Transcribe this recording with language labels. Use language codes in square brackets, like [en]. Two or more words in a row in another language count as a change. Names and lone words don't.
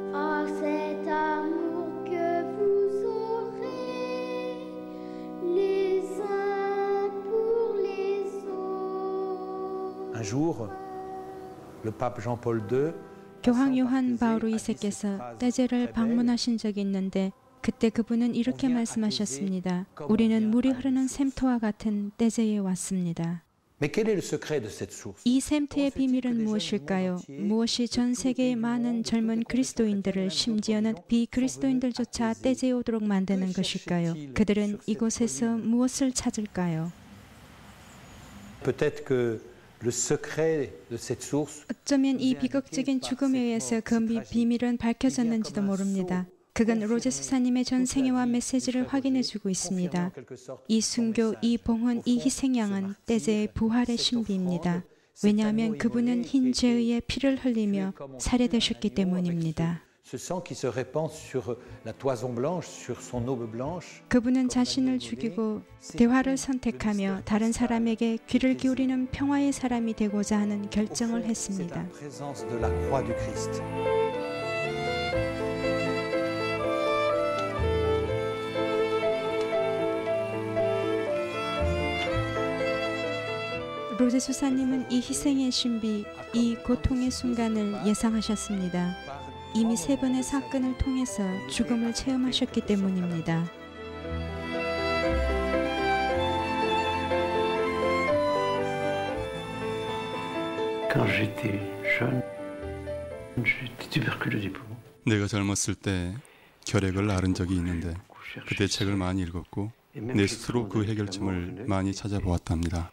[fr] Cet amour que vous aurez, les Un jour, le pape Jean-Paul II [ko] 교황 요한 바오로 2세께서 떼제를 방문하신 적이 있는데 그때 그분은 이렇게 말씀하셨습니다. 우리는 물이 흐르는 샘터와 같은 떼제에 왔습니다. [fr] Mais quel est le secret de cette source? [ko] 이 샘터의 비밀은 무엇일까요? 무엇이 전 세계의 많은 젊은 그리스도인들을 심지어는 비그리스도인들조차 떼제에 오도록 만드는 것일까요? 그들은 이곳에서 무엇을 찾을까요? [fr] Peut-être que le secret de cette source [ko] 어쩌면 이 비극적인 죽음에 의해서 그 비밀은 밝혀졌는지도 모릅니다. 그건 로제 수사님의 전 생애와 메시지를 확인해주고 있습니다. 이 순교, 이 봉헌, 이 희생양은 떼제의 부활의 신비입니다. 왜냐하면 그분은 흰 죄의 피를 흘리며 살해되셨기 때문입니다. [fr] Ce sang qui se répand sur la toison blanche, sur son aube blanche. [ko] 그분은 자신을 죽이고 대화를 선택하며 다른 사람에게 귀를 기울이는 평화의 사람이 되고자 하는 결정을 했습니다. [fr] C'est la présence de la croix du Christ. [ko] 로제 수사님은 이 희생의 신비, 이 고통의 순간을 예상하셨습니다. 이미 3번의 사건을 통해서 죽음을 체험하셨기 때문입니다. [fr] Quand j'étais jeune, j'étais tuberculeux du poumon. [ko] 내가 젊었을 때 결핵을 앓은 적이 있는데 그때 책을 많이 읽었고 내 스스로 그 해결점을 많이 찾아보았답니다.